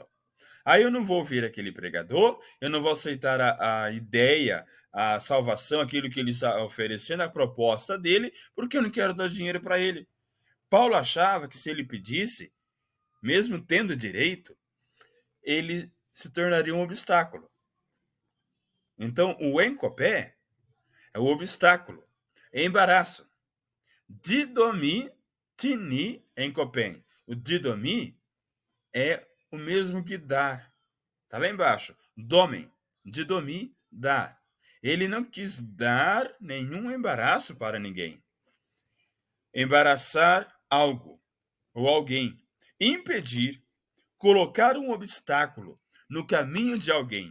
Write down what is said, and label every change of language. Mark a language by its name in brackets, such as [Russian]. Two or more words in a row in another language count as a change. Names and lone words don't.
[Portuguese] Aí eu não vou ouvir aquele pregador, eu não vou aceitar a ideia, a salvação, aquilo que ele está oferecendo, a proposta dele, porque eu não quero dar dinheiro para ele. Paulo achava que se ele pedisse, mesmo tendo direito, ele se tornaria um obstáculo. Então, o encopé é o obstáculo, é embaraço. [Greek] δίδωμι τινὶ ἐγκοπήν. [Portuguese] O didomi é o mesmo que dar. Tá lá embaixo. [Greek] δῶμεν, δίδωμι, [Portuguese] dar. Ele não quis dar nenhum embaraço para ninguém. Embaraçar algo ou alguém. Impedir, colocar um obstáculo no caminho de alguém.